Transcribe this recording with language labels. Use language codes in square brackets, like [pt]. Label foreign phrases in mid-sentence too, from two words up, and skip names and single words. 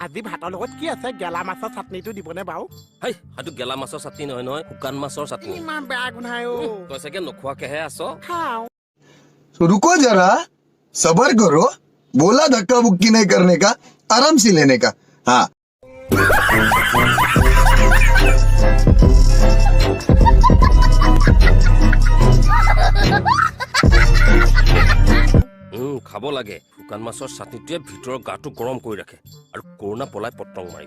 [as] আজি ভাতৰ লগত কি আছে গেলা মাছৰ চাটনিটো দিবনে বাৰু হাই হাতু গেলা মাছৰ চাটনি নহয় শুকান মাছৰ চাটনি ইমান বেয়া গোন্ধাই অ তই চাগে নোখোৱাকেহে আছ খাও [hi] रुको जरा सबर करो बोला धक्का बुक्की नहीं करने का आराम से लेने का हाँ [as] খাব লাগে শুকান মাছৰ চাটনিটোৱে ভিতৰৰ গাটো গৰম কৰি ৰাখে আৰু কৰোণা পলাই পটং মাৰিব